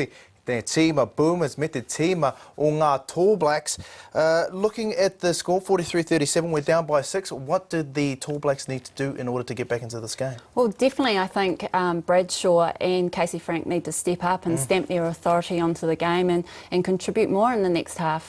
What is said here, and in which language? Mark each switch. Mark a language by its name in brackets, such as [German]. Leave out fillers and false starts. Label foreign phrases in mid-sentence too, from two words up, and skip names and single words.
[Māori] Tēnei tīma Boomers me te tīma o ngā Tall Blacks. [English] Looking at the score, 43-37, we're down by 6. What did the Tall Blacks need to do in order to get back into this game? Well, definitely I think Bradshaw and Casey Frank need to step up and stamp their authority onto the game and contribute more in the next half.